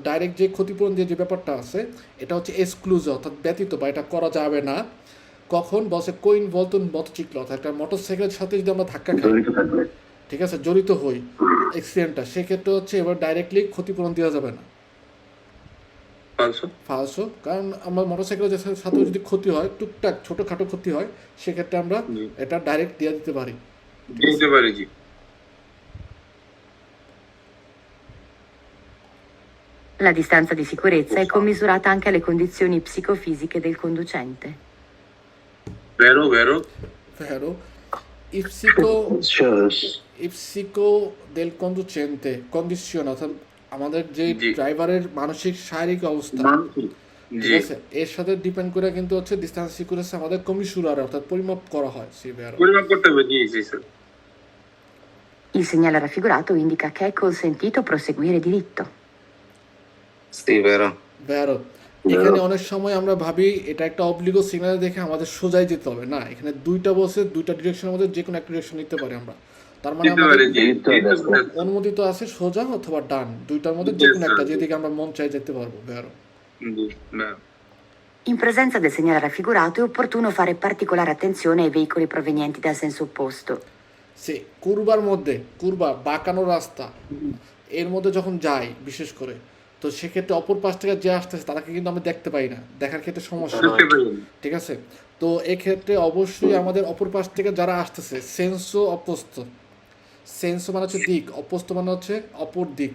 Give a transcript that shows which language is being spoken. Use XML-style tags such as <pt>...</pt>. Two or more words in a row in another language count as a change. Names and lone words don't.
<bn>ডাইরেক্ট যে ক্ষতিপূরণ দিয়ে যে ব্যাপারটা আছে এটা হচ্ছে এক্সক্লুজ অর্থাৎ ব্যতীত বা এটা করা যাবে না কখন বলছে কোইন বলতুন মোটরসাইকেল অর্থাৎ একটা মোটরসাইকেলের সাথে যদি আমরা ধাক্কা খাই ঠিক আছে জড়িত হই অ্যাক্সিডেন্টটা সেক্ষেত্রে হচ্ছে এবার ডাইরেক্টলি ক্ষতিপূরণ দেওয়া যাবে না ফালসো কারণ আমার মোটরসাইকেলের সাথে যদি ক্ষতি হয় টুকটাক ছোটোখাটো ক্ষতি হয় সেক্ষেত্রে আমরা এটা ডাইরেক্ট দিয়ে দিতে পারি জি</bn> <it>La distanza di sicurezza è commisurata anche alle condizioni psicofisiche del conducente. vero psico del conducente</it> <bn>কন্ডিশন অর্থাৎ আমাদের যে ড্রাইভারের মানসিক শারীরিক অবস্থা ঠিক আছে এর সাথে ডিপেন্ড করে কিন্তু হচ্ছে ডিস্টেন্স সিকিউরিটি আমাদের কমিশনার অর্থাৎ পরিমাপ করা হয় পরিমাপ করতে হবে জি স্যার</bn> <it>Il segnale raffigurato indica che è consentito proseguire diritto. Sì, vero.</it> <bn>এখানে অনেক সময় আমরা ভাবি এটা একটা অবলিগো সিগন্যাল দেখে আমাদের সোজাই যেতে হবে না এখানে দুইটা বসে দুইটা ডিরেকশনের মধ্যে যে কোনো একটা ডিরেকশন নিতে পারি আমরা তার মানে আমাদের অনুমোদিত আছে সোজা অথবা ডান দুইটার মধ্যে যে কোনো একটা যেদিকে আমরা মন চাই যেতে পারবো জি, না।</bn> <it>In presenza del segnale raffigurato è opportuno fare particolare attenzione ai veicoli provenienti dal senso opposto.</it> <bn>সে কুরবা বাঁকানো রাস্তা এর মধ্যে যখন যাই বিশেষ করে, তো সেক্ষেত্রে অপর পাশ থেকে যে আসতেছে তাদেরকে কিন্তু আমি দেখতে পাই না, দেখার ক্ষেত্রে সমস্যা হয়, দেখতে পাই না। ঠিক আছে? তো এক্ষেত্রে অবশ্যই আমাদের অপর পাশ থেকে যারা আসতেছে</bn> <it>senso opposto,</it> <bn>সেন্সো মানে হচ্ছে দিক, অপোস্ত মানে হচ্ছে অপর দিক।</bn>